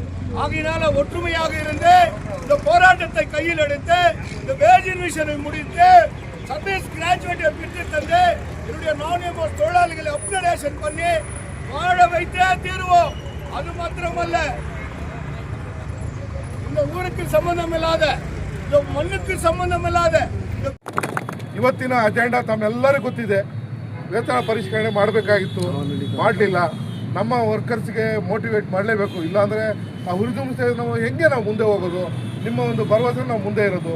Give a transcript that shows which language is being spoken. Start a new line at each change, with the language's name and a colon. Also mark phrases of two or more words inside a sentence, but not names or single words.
Tamil: ஆகையினால ஒற்றுமையாக இருந்து இந்த போராட்டத்தை கையில் எடுத்து இந்த
English: wage revision
Tamil: முடித்து
English: service gratuity
Tamil: பெற்று தந்து என்னுடைய நான்-எம்ஆர் தொழிலாளிகளை அப்கிரேடேஷன் பண்ணி வாழ வைத்தே தீர்வோம். அது மாத்திரமல்ல, இந்த ஊருக்கு சம்பந்தம் இல்லாத, இந்த
Kannada: ಮಣ್ಣಕ್ಕೆ ಸಂಬಂಧವಿಲ್ಲದ ಇವತ್ತಿನ ಅಜೆಂಡಾ ತಮ್ಮೆಲ್ಲರಿಗೂ ಗೊತ್ತಿದೆ. ವೇತನ ಪರಿಷ್ಕರಣೆ ಮಾಡಬೇಕಾಗಿತ್ತು, ಮಾಡಲಿಲ್ಲ. ನಮ್ಮ ವರ್ಕರ್ಸ್ಗೆ ಮೋಟಿವೇಟ್ ಮಾಡಲೇಬೇಕು, ಇಲ್ಲಾಂದರೆ ಆ ಹುರಿದುಂಬಿಸಿ ನಾವು ಹೆಂಗೆ ನಾವು ಮುಂದೆ ಹೋಗೋದು? ನಿಮ್ಮ ಒಂದು ಭರವಸೆ ನಾವು ಮುಂದೆ ಇರೋದು.